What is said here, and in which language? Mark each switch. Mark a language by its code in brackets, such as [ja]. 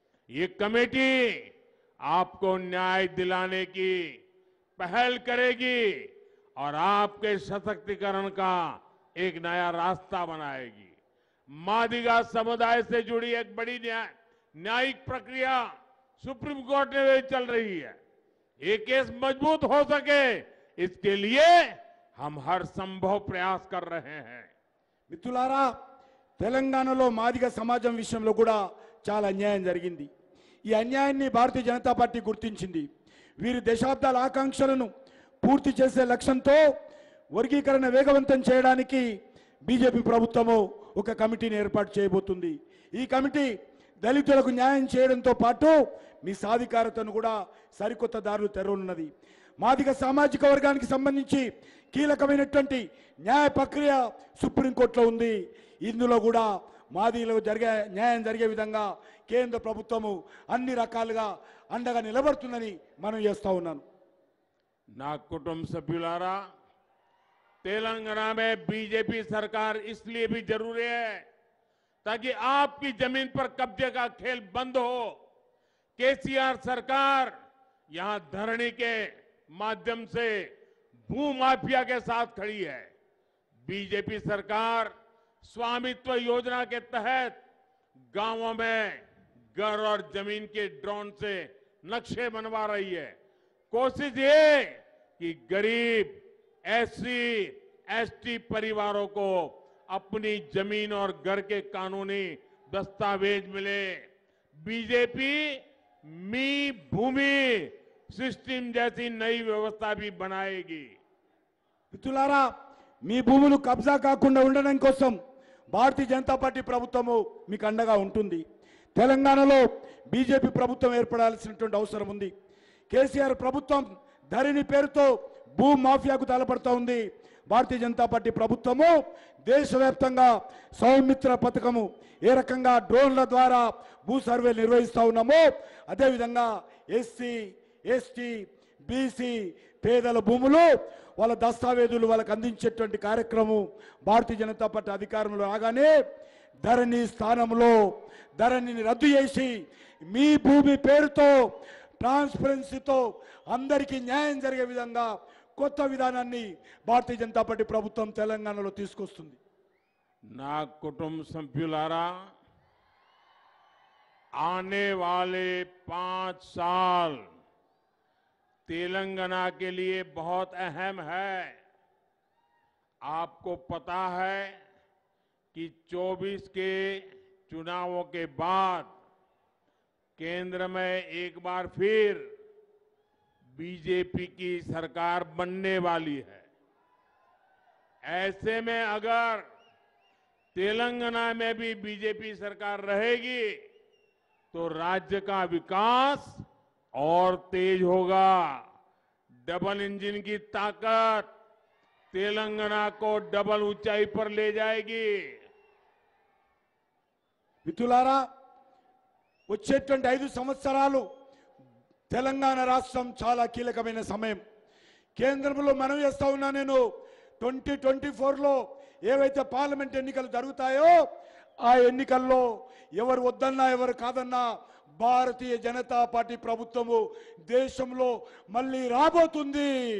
[hi] ये कमेटी आपको न्याय दिलाने की पहल करेगी और आपके सशक्तिकरण का एक नया रास्ता बनाएगी. मादिगा समुदाय से जुड़ी एक बड़ी न्यायिक प्रक्रिया सुप्रीम कोर्ट में चल रही है. ये केस मजबूत हो सके इसके लिए हम हर संभव प्रयास कर रहे हैं. [te] మిత్రులారా, తెలంగాణలో మాదిగ సమాజం విషయంలో కూడా చాలా అన్యాయం జరిగింది. ఈ అన్యాయాన్ని భారతీయ జనతా పార్టీ గుర్తించింది. వీరి దశాబ్దాల ఆకాంక్షలను పూర్తి చేసే లక్ష్యంతో వర్గీకరణ వేగవంతం చేయడానికి బీజేపీ ప్రభుత్వము ఒక కమిటీని ఏర్పాటు చేయబోతుంది. ఈ కమిటీ దళితులకు న్యాయం చేయడంతో పాటు మీ సాధికారతను కూడా సరికొత్త దారులు తెరవనున్నది. మాదిగ సామాజిక వర్గానికి సంబంధించి కీలకమైనటువంటి న్యాయ ప్రక్రియ సుప్రీంకోర్టులో ఉంది. ఇందులో కూడా మాదిగలకు న్యాయం జరిగే విధంగా కేంద్ర ప్రభుత్వము అన్ని రకాలుగా అండగా నిలబడుతుందని మనం చేస్తా ఉన్నాను. ना कुटुंब सभ्युलारा, [hi] तेलंगाना में बीजेपी सरकार इसलिए भी जरूरी है ताकि आपकी जमीन पर कब्जे का खेल बंद हो. केसीआर सरकार यहां धरनी के माध्यम से भूमाफिया के साथ खड़ी है. बीजेपी सरकार स्वामित्व योजना के तहत गांवों में घर और जमीन के ड्रोन से नक्शे बनवा रही है. कोशिश ये कि गरीब एससी एसटी परिवारों को अपनी जमीन और घर के कानूनी दस्तावेज मिले. बीजेपी मी भूमि सिस्टम जैसी नई व्यवस्था भी बनाएगी। [te] మిత్రులారా, మీ భూములు కబ్జా కాకుండా ఉండడం కోసం భారతీయ జనతా పార్టీ ప్రభుత్వము మీకు అండగా ఉంటుంది. తెలంగాణలో బీజేపీ ప్రభుత్వం ఏర్పడాల్సినటువంటి అవసరం ఉంది. కేసీఆర్ ప్రభుత్వం ధరణి పేరుతో భూ మాఫియాకు తలపడుతూ ఉంది. భారతీయ జనతా పార్టీ ప్రభుత్వము దేశవ్యాప్తంగా సౌమిత్ర పథకము ఏ రకంగా డ్రోన్ల ద్వారా భూ సర్వే నిర్వహిస్తూ ఉన్నామో అదేవిధంగా ఎస్సీ ఎస్టీ బీసీ పేదల భూములు వాళ్ళ దస్తావేజులు వాళ్ళకు అందించేటువంటి కార్యక్రమం భారతీయ జనతా పార్టీ అధికారంలో రాగానే ధరణి స్థానంలో ధరణిని రద్దు చేసి మీ భూమి పేరుతో ట్రాన్స్పరెన్సీతో అందరికీ న్యాయం జరిగే విధంగా కొత్త విధానాన్ని భారతీయ జనతా పార్టీ ప్రభుత్వం తెలంగాణలో తీసుకొస్తుంది. ना कुटुंब सभ्युलारा, [hi] आने वाले 5 साल तेलंगाना के लिए बहुत अहम है। आपको पता है कि 24 के चुनावों के बाद केंद्र में एक बार फिर बीजेपी की सरकार बनने वाली है। ऐसे में अगर तेलंगाना में भी बीजेपी सरकार रहेगी तो राज्य का विकास और तेज होगा। डबल इंजन की ताकत तेलंगाना को डबल ऊंचाई पर ले जाएगी। [te] మిత్రులారా, వచ్చేటువంటి 5 సంవత్సరాలు తెలంగాణ రాష్ట్రం చాలా కీలకమైన సమయం. కేంద్రంలో మనవి చేస్తా ఉన్నా నేను 2024లో ఏవైతే పార్లమెంట్ ఎన్నికలు జరుగుతాయో ఆ ఎన్నికల్లో ఎవరు వద్దన్నా ఎవరు కాదన్నా భారతీయ జనతా పార్టీ ప్రభుత్వము దేశంలో మళ్ళీ రాబోతుంది.